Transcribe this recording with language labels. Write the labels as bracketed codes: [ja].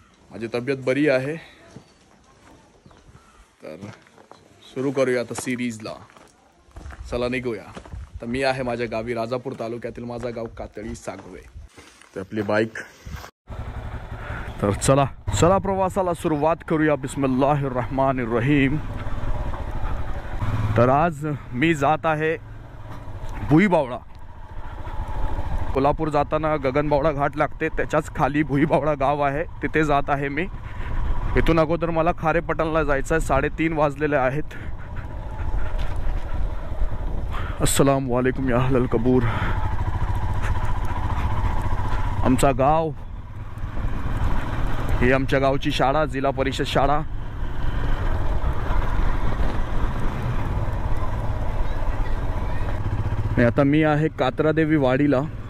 [mr] माझी तब्येत बरी आहे, तर सुरू करूया आता सिरीजला। चला निघूया। तर मी आहे माझ्या गावी राजापूर तालुक्यातील, माझा गाव कातळी सागवे। ते आपली बाईक, तर चला चला प्रवासाला सुरुवात करूया। [ar] बिस्मिल्लाहिर रहमानिर रहीम। [mr] तर आज मी जात आहे भुईबावळा। कोल्हापूर जाताना गगनबावळा घाट लागते, त्याच्याच खाली भुईबावळा गाव आहे, तिथे जात आहे मी। इथून अगोदर मला खारेपटणला जायचं आहे। 3:30 वाजलेले आहेत। [ar] अस्सलाम वालेकुम या अहलल कबूर। [mr] आमचा गाव, ही आमच्या गावची शाळा, जिल्हा परिषद शाळा। आता मी आहे कात्रादेवी वाडीला।